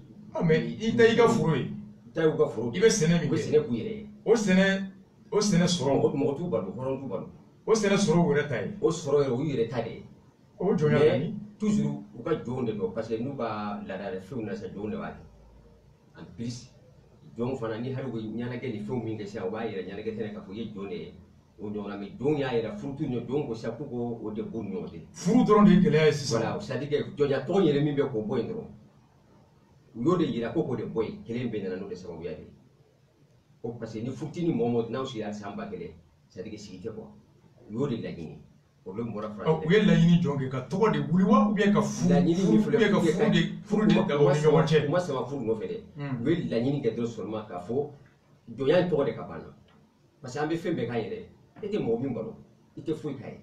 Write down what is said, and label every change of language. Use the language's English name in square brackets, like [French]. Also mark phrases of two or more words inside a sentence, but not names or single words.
[Bambara] mais i ta y'i ka foro ye. u ta y'u ka foro i bɛ sɛnɛ min kɛ u bɛ sɛnɛ k'u yɛrɛ ye. o sɛnɛ sɔrɔ mɔgɔ t'u balo hɔrɔn t'u balo. o sɛnɛ sɔrɔ u yɛrɛ ta ye. o sɔrɔ yɛrɛ o y'u yɛrɛ ta de ye. o jɔnya bɛ min? toujours u ka jɔnw de don [French] parce que [Bambara] n'u ka laadala fɛnw na sisan jɔnw de b'a kɛ [French] en plus [Bambara] jɔnw fana ni hali u bɛ ɲɛnajɛ ni fɛnw min kɛ sisan u b'a yɛrɛ ɲɛnajɛ tɛnɛ k'a fɔ i ye jɔn de ye o ɲɔgɔn na mais jɔnw y'a yɛrɛ furu t'u ɲɛ jɔnw ko sisan k'u k'o de b'u ni ɲɔgɔn cɛ. furu dɔrɔn de ye gɛlɛya ye sisan. [French] voilà c'est à dire que [Bambara] jɔnya tɔgɔ yɛrɛ min bɛ k'o bɔ yen dɔrɔn u y'o de yira ko k'o de bɔ yen kelen bɛ nana n'o de sababuya de ye ko [French] parce que [Bambara] ni furutini mɔgɔ mɔgɔ n'aw sigira san 1000 [French] c'est à dire que [Bambara] sigi tɛ quoi u y'o de laɲini. u ye laɲini jɔn kɛ ka tɔgɔ de wuli wa [French] ou bien [Bambara] ka furu de dabɔ ni ɲɔgɔn cɛ? u ma sama furu nɔfɛ dɛ u ye laɲini kɛ dɔrɔn seulement k'a fɔ jɔnya in tɔgɔ de ka ban na [French] parce que [Bambara] an bɛ fɛn bɛɛ k'a yɛrɛ e tɛ mɔgɔ min balo i tɛ foyi k'a ye.